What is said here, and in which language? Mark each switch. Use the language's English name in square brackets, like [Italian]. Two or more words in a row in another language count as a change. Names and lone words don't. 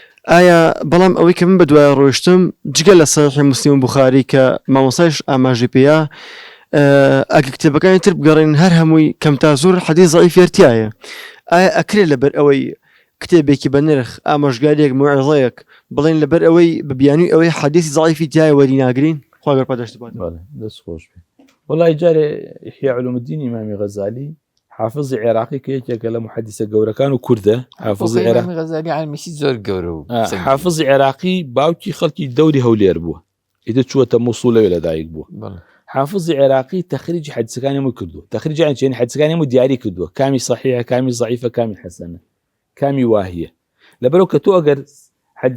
[Central Kurdish] ئایا بەڵام ئەوەی کە من بە دوای ڕۆیشتم جگە لە سەحیحی مسلم و بوخاری کە مامۆستایش ئاماژەی پێیە ئەگە کتێبەکانی تر بگەڕێن هەر هەمووی کەم تا زۆر حەدیث ضعیفێتیایە ئایا ئەکرێت لەبەر ئەوەی کتێبێکی بە نرخ ئامۆژگاریەک موعظەیەک بڵێن لەبەر ئەوەی ببیانی ئەوەی حەدیثی ضعیفی تایە وەری ناگرین خوا گەڕپاداشت بات دەست خۆش بێ وڵی جارێ إحياء علوم الدين ئیمامی غەزالی حافظی عێراقی کە یەکێکە لە محەدیثە گەورەکان و کوردە حافظی عێراقی غەزالی عالمیشی زۆر گەورە و حافظی عێراقی باوکی خەڵکی دەوری هەولێر بووە ئیدە چووەتە مووسڵەوێ لەدایک بووە حافظی عێراقی تەخریجی حەدیثەکانی هەمووی کردووە تەخریجیان چێنی حەدیثەکانی هەمووی دیاری کردووە کامی صحیحە کامی ضعیفە کامی حەسەنە کامی واهیە لەبەرەوە کە تۆ ئەگەر حەدیث